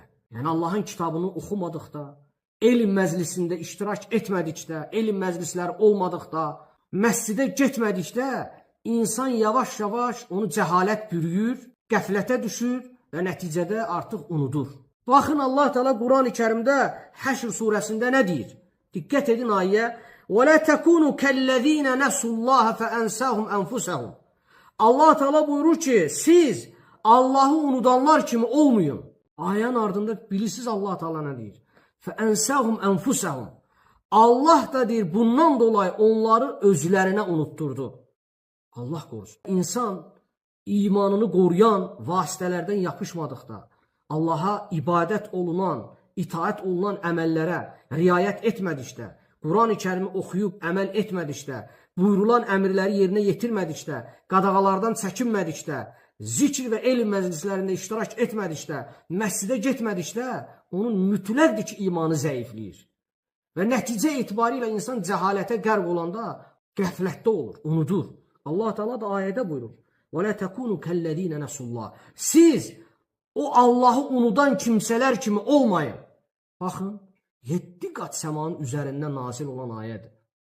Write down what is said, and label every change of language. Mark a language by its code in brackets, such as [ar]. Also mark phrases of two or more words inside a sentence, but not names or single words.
[az] Yəni Allahın kitabını oxumadıqda, elm məclisində iştirak etmədikdə, elm məclisləri olmadıqda, məscidə getmədikdə insan yavaş-yavaş onu cəhalət bürüyür, qəflətə düşür və nəticədə artıq unudur. Baxın Allah Teala Quran-ı Kərimdə Həşr surəsində nə deyir? Diqqət edin ayəyə. [ar] وَلَا تَكُونُوا كَالَّذ۪ينَ نَسُوا اللّٰهَ فَأَنْسَاهُمْ أَنْفُسَهُمْ. [az] Allah Teala buyurur ki, siz Allah'ı unudanlar kimi olmayın. Ayənin ardında bilirsiniz Allah Teala nə deyir? [ar] فَأَنْسَاهُمْ أَنْفُسَهُمْ. [az] Allah da deyir, bundan dolayı onları özlərinə unutturdu. Allah qorusun. İnsan imanını qoruyan vasitələrdən yapışmadıqda, Allaha ibadət olunan, itaət olunan əməllərə riayət etmədikdə, Quran-ı Kərimi oxuyub əməl etmədikdə, buyurulan əmrləri yerinə yetirmədikdə, qadağalardan çəkinmədikdə, zikr və elm məclislərində iştirak etmədikdə, məscidə getmədikdə, onun mütləqdir ki, imanı zəifləyir. Və nəticə etibarilə insan cəhalətə qərq olanda qəflətdə olur, unudur. Allah Teala da ayədə buyurur. [ar] وَلَا تَكُونُوا كَالَّذ۪ينَ نَسُوا اللّٰهِ. [az] Siz o Allah'ı unudan kimsələr kimi olmayın. Baxın, 7 qat səmanın üzərində nazil olan ayədir.